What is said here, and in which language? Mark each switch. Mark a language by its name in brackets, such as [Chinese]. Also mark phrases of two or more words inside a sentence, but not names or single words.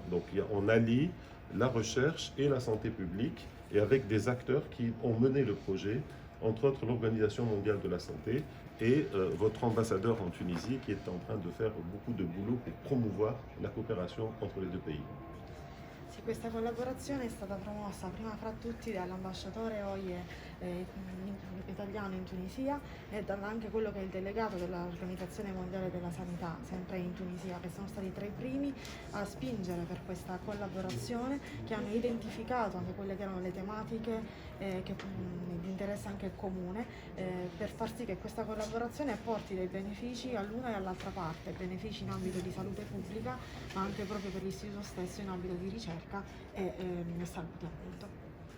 [French] Donc on allie la recherche et la santé publique, et avec des acteurs qui ont mené le projet, entre autres l'Organisation mondiale de la santé et votre ambassadeur en Tunisie qui est en train de faire beaucoup de boulot pour promouvoir la coopération entre les deux pays. [Italian] Sì, questa collaborazione è stata promossa prima fra tutti dall'ambasciatore OIE italiano in Tunisia e anche quello che è il delegato dell'Organizzazione Mondiale della Sanità, sempre in Tunisia, che sono stati tra i primi a spingere per questa collaborazione, che hanno identificato anche quelle che erano le tematiche di interesse anche comune, per far sì che questa collaborazione porti dei benefici all'una e all'altra parte, benefici in ambito di salute pubblica, ma anche proprio per l'istituto stesso in ambito di ricerca e salute appunto.